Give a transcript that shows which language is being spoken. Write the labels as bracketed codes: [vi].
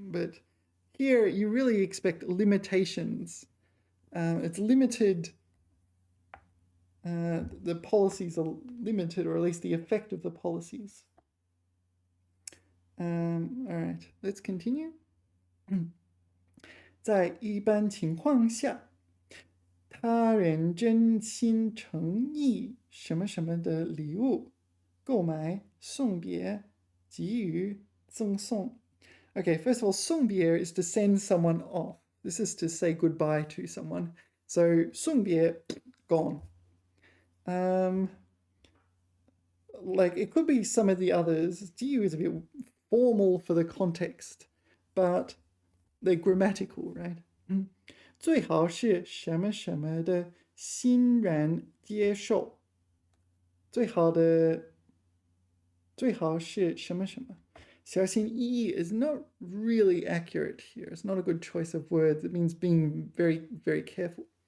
[en] But here you really expect limitations. It's limited. The policies are limited, or at least the effect of the policies. All right, let's continue. [zh] 在一般情况下，他人真心诚意什么什么的礼物，购买、送别、给予、赠送。 [en] Okay, first of all, 送别 is to send someone off. This is to say goodbye to someone. So 送别 gone. Like it could be some of the others. 给予 is a bit formal for the context, but they're grammatical, right? [zh] 最好是什么什么的欣然接受。最好是什么什么。 [en] 小心翼翼 is not really accurate here. It's not a good choice of words. It means being very, very careful.